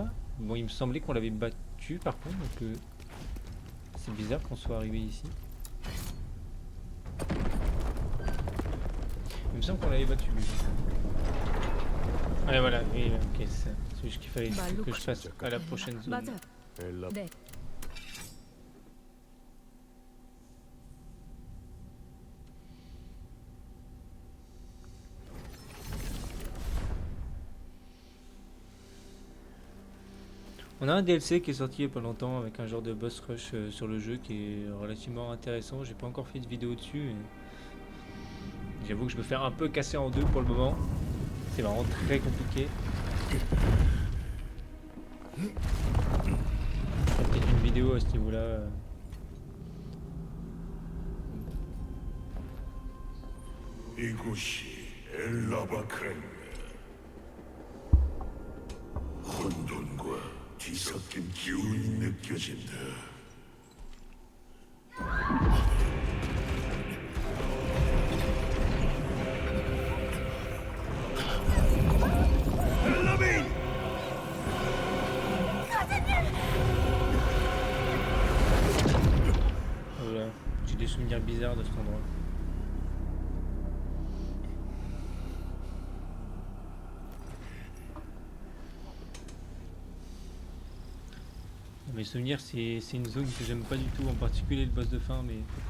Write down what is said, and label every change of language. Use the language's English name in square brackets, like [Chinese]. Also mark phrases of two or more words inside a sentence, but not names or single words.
[French] Bon, il me semblait qu'on l'avait battu par contre, donc c'est bizarre qu'on soit arrivé ici. Il me semble qu'on l'avait battu lui. Ouais voilà, oui, ok, c'est juste qu'il fallait que je fasse à la prochaine zone. [Korean] 맞아. 네. [French] On a un DLC qui est sorti il n'y a pas longtemps avec un genre de boss rush sur le jeu qui est relativement intéressant. J'ai pas encore fait de vidéo dessus. J'avoue que je me fais un peu casser en deux pour le moment. C'est vraiment très compliqué. Peut-être une vidéo à ce niveau-là. [Korean] 이곳이 엘라바크랭. 혼돈과 뒤섞인 기운이 느껴진다. 엘라빈! [French] Voilà. J'ai des souvenirs bizarres de cet endroit. Mes souvenirs, c'est une zone que j'aime pas du tout, en particulier le boss de fin, mais...